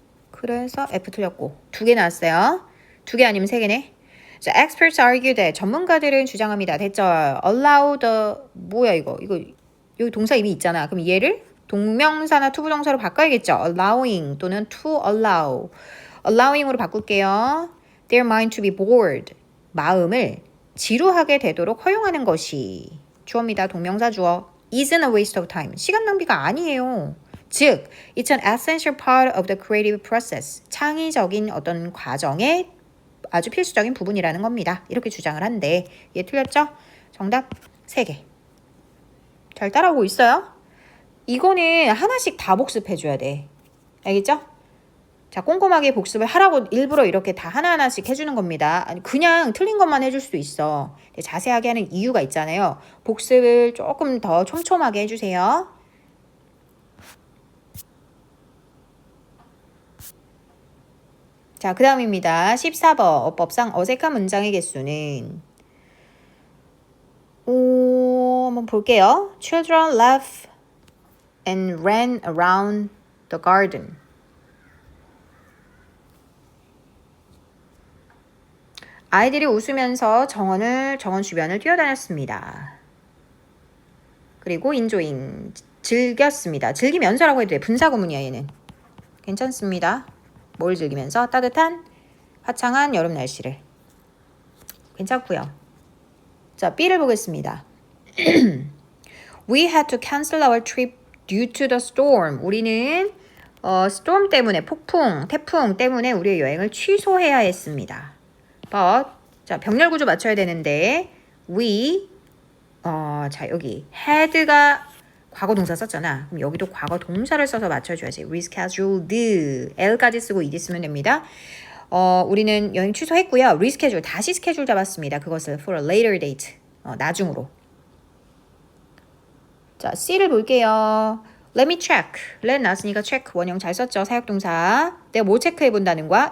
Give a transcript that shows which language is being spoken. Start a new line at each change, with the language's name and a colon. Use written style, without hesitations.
Korean: 그래서 F 틀렸고 2개 나왔어요. 2개 아니면 3개네. 자,
English: experts argue that
Korean: 전문가들은 주장합니다. 대절
English: allow the
Korean: 뭐야 이거 여기 동사 이미 있잖아. 그럼 얘를 동명사나 투부정사로 바꿔야겠죠.
English: allowing
Korean: 또는
English: to allow.
Korean: allowing으로 바꿀게요.
English: their mind to be bored.
Korean: 마음을 지루하게 되도록 허용하는 것이 주어입니다. 동명사 주어.
English: isn't a waste of time.
Korean: 시간 낭비가 아니에요. 즉,
English: it's an essential part of the creative process.
Korean: 창의적인 어떤 과정의 아주 필수적인 부분이라는 겁니다. 이렇게 주장을 한데 얘 틀렸죠? 정답 3개. 잘 따라오고 있어요? 이거는 하나씩 다 복습해줘야 돼. 알겠죠? 자, 꼼꼼하게 복습을 하라고 일부러 이렇게 다 하나하나씩 해주는 겁니다. 아니, 그냥 틀린 것만 해줄 수도 있어. 자세하게 하는 이유가 있잖아요. 복습을 조금 더 촘촘하게 해주세요. 자, 그 다음입니다. 14번 어법상 어색한 문장의 개수는 한번 볼게요.
English: Children laughed and ran around the garden.
Korean: 아이들이 웃으면서 정원 주변을 뛰어다녔습니다. 그리고 enjoying, 즐겼습니다. 즐기면서라고 해도 돼. 분사구문이야 얘는. 괜찮습니다. 뭘 즐기면서? 따뜻한 화창한 여름 날씨를. 괜찮고요. 자, B를 보겠습니다.
English: We had to cancel our trip due to the storm.
Korean: 우리는 storm 때문에 태풍 때문에 우리의 여행을 취소해야 했습니다. But 자, 병렬 구조 맞춰야 되는데 we 자, 여기 had가 과거 동사 썼잖아. 그럼 여기도 과거 동사를 써서 맞춰줘야지. rescheduled L까지 쓰고 ed 쓰면 됩니다. 우리는 여행 취소했고요. reschedule 다시 스케줄 잡았습니다. 그것을
English: for a later date
Korean: 나중으로. 자, C를 볼게요.
English: Let me check.
Korean: let 나왔으니까 check 원형 잘 썼죠. 사역동사. 내가 뭐 체크해 본다는 거야?